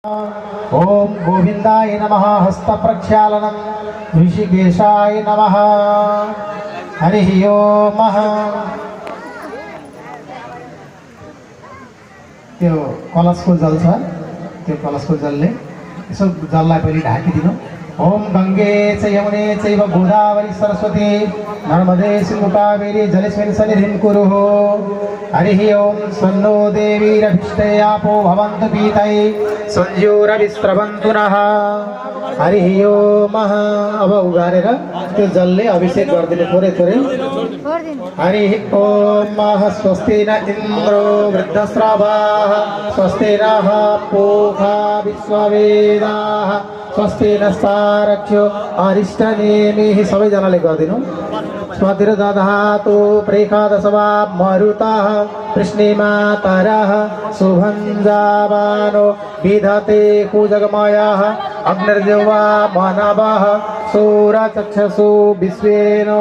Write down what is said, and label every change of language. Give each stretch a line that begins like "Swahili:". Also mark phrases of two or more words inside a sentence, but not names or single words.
Sanskrit: ओम गोविंदाय नमः। हस्त प्रक्षालनम ऋषिकेशाय नमः। हरि ओम।
Nepali: त्यो कलशको जल छ, त्यो कलशको जलले यसो जललाई पहिले ढाकिदिनु।
Sanskrit: ओम गंगे च यमुने चैव गोदावरी सरस्वती नर्मदे सिन्धु कावेरी जलेस्मिन् सन्निधिं कुरु। हरि ओम। सन्नो देवीरभिष्टे आपो भवन्तु पीतये संज्योरविस्रवन्तु नः। हरि ओम।
Nepali: अब उगारेर त्यो जलले अभिषेक गरिदिनु थोरै थोरै।
Sanskrit: हरि ओम। स्वस्ति न इन्द्रो वृद्धश्रवाः स्वस्ति नः पूषा विश्ववेदाः स्वस्ति नस्तारक्ष्यो अरिष्टनेमिः।
Nepali: सबैजनाले गरिदिनु।
Sanskrit: स्वतिर्दधातु प्रेखादशवा मरुतः कृष्णिमातरः शुभञ्जावानो विधते कुजगमयः अग्निर्जिह्वा मानवः सूरचक्षुषु विश्वेनो